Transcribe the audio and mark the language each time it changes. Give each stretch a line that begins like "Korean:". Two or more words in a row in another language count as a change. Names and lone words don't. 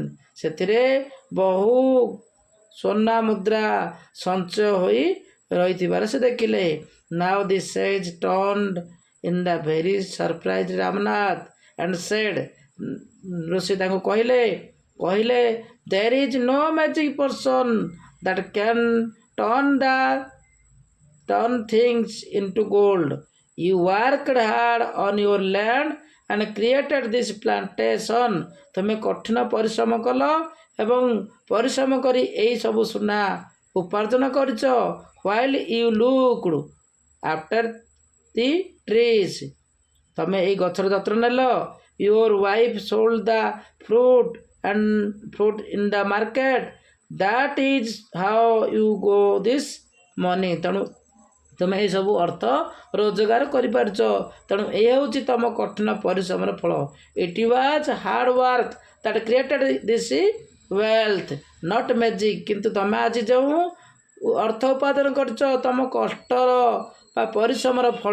Odia: ସେଥିରେ ବହୁ ସ୍ୱର୍ଣ୍ଣ ମୁଦ୍ରା ସଞ୍ଚୟ ହୋଇ ରହିଥିବାର ସେ ଦେଖିଲେ।
English: now the sage turned in the very surprise Ramnath and said.
Odia: ଋଷି ତାଙ୍କୁ କହିଲେ
English: there is no magic person that can turn things into gold. You worked hard on your land and created this plantation.
Odia: ତୁମେ କଠିନ ପରିଶ୍ରମ କଲ ଏବଂ ପରିଶ୍ରମ କରି ଏହି ସବୁ ସୁନା ଉପାର୍ଜନ କରିଛ।
English: while you looked after the trees,
Odia: ତୁମେ ଏହି ଗଛର ଯତ୍ନ ନେଲ।
English: your wife sold the fruit in the market. that is how you got this money.
Odia: ତେଣୁ ତୁମେ ଏହିସବୁ ଅର୍ଥ ରୋଜଗାର କରିପାରିଛ। ତେଣୁ ଏ ହେଉଛି ତୁମ କଠିନ ପରିଶ୍ରମର ଫଳ।
English: it was hard work that created this wealth, not magic.
Odia: କିନ୍ତୁ ତୁମେ ଆଜି ଯେଉଁ ଅର୍ଥ ଉପାର୍ଜନ କରିଛ ତୁମ କଷ୍ଟର ବା ପରିଶ୍ରମର ଫଳ।